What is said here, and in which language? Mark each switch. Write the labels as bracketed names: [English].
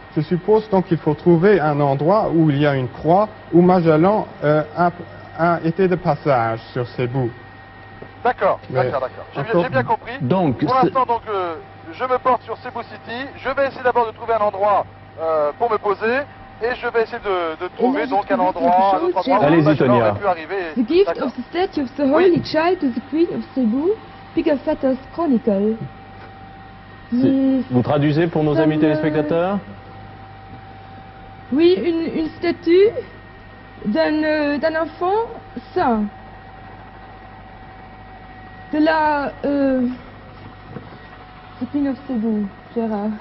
[French] Je suppose donc qu'il faut trouver un endroit où il y a une croix, où Magellan a été de passage sur Cebu. D'accord. J'ai bien compris. Donc, pour l'instant, donc, je me porte sur Cebu City. Je vais essayer d'abord de trouver un endroit pour me poser. Et je vais essayer de trouver donc un endroit, Allez-y, Tonia. [English] The gift of the statue of the Holy Child to the Queen of Cebu, Pigafetta's Chronicle. [French] Vous traduisez pour nos amis téléspectateurs? Oui, une statue d'un enfant saint. De la [English] the Queen of Cebu, Gérard.